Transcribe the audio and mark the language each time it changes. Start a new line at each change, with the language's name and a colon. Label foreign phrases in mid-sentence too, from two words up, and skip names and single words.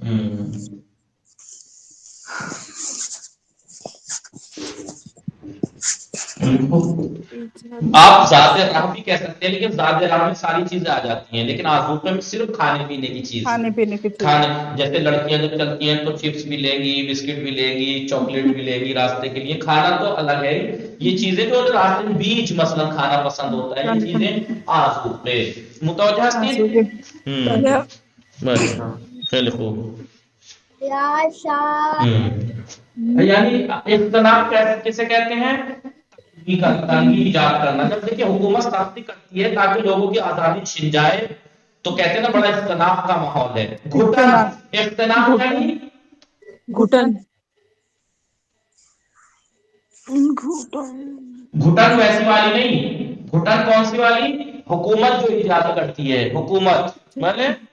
Urdu: آپ ذات راہ بھی کہہ سکتے ہیں, لیکن ذات راہ میں ساری چیزیں آ جاتی ہیں, لیکن آذوقے میں صرف کھانے پینے کی چیز, جیسے لڑکیاں جب چلتی ہیں تو چپس بھی لیں گی, بسکٹ بھی لیں گی, چاکلیٹ بھی لیں گی راستے کے لیے. کھانا تو الگ ہے, یہ چیزیں جو راستے میں بیچ مثلا کھانا پسند ہوتا ہے, یہ چیزیں آذوقے.
Persian: متوجہ خیلی خوب.
Urdu: یعنی اختلاف کیسے کہتے ہیں, تنگی ایجاد کرنا. جب دیکھیں حکومت سختی کرتی ہے تاکہ لوگوں کی آزادی چھن جائے تو کہتے ہیں نا بڑا اختلاف کا ماحول ہے. گھٹن, اختلاف یعنی گھٹن, گھٹن ویسی والی نہیں, گھٹن کون سی والی, حکومت جو ایجاد کرتی ہے, حکومت بھلے